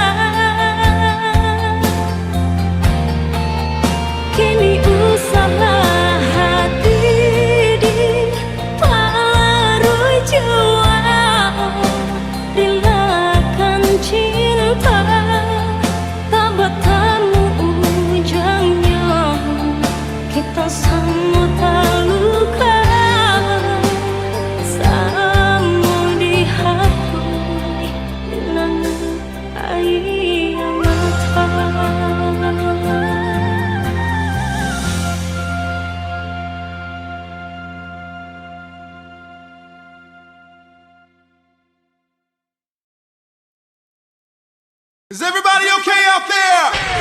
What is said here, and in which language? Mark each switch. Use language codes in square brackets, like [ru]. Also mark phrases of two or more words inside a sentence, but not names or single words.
[id] Kini usahlah hati diparui jiwa, relakan cinta tak bertemu ujungnya. Kita sama terluka, sama dihapus linangan air mata. [en] Is everybody okay out there?